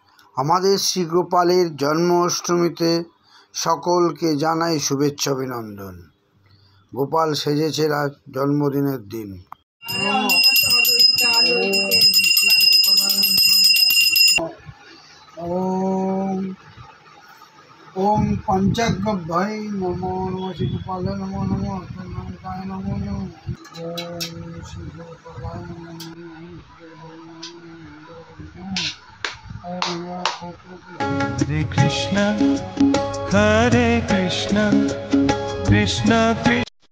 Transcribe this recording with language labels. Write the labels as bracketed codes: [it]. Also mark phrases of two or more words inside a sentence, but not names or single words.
[bn] আমাদের শ্রীগোপালের জন্মাষ্টমীতে সকলকে জানাই শুভেচ্ছা অভিনন্দন। গোপাল সেজেছে আজ জন্মদিনের দিন। [sa] ওম পঞ্চাগ্রভ্যায় নমো নমঃ শ্রীগোপালায় নমো নমঃ নমঃ নমো নমঃ ওম শ্রীগোপালায় নমো Hare Krishna, Hare Krishna, Krishna Krishna.